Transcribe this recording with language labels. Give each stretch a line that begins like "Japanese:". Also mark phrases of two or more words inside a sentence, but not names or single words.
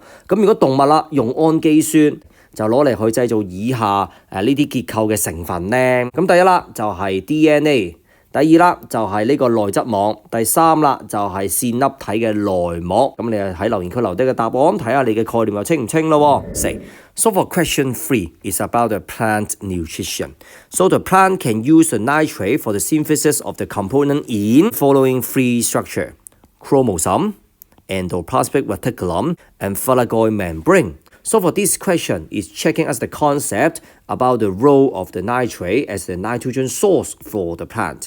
Cantonese: 咁如果動物啦，用氨基酸就攞嚟去製造以下呢啲結構嘅成分咧。咁第一啦就係 DNA， 第2啦就係呢個內質網，第3啦就係線粒體嘅內膜。咁你喺留言區留低嘅答案，睇下你嘅概念又清唔清咯。
English: So for question 3 is about the plant nutrition. So the plant can use the nitrate for the synthesis of the component in following 3 structure: chromosome, endoplasmic reticulum, and thylakoid membrane. So for this question is checking us the concept about the role of the nitrate as the nitrogen source for the plant.